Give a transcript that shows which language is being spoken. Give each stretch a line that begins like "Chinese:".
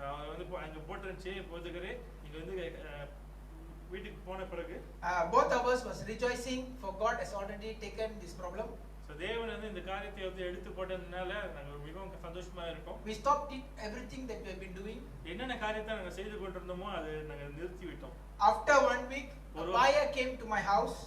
Tamil: வந்து அங்க போட்டுருந்துச்சு, போதுகரே நீங்க வந்து வீட்டுக்கு போன பிறகு
English: both of us was rejoicing for God has already taken this problem.
Tamil: தேவன் வந்து இந்த காரியத்தை வந்து எடுத்து போட்டதுனால நாங்கள் மிகவும் சந்தோஷமா இருக்கோம்.
English: We stopped everything that we have been doing.
Tamil: என்னென்ன காரியத்தை நாங்கள் செய்து கொண்டிருந்தோமோ அதை நாங்கள் நிறுத்தி விட்டோம்.
English: After 1 week, a buyer came to my house.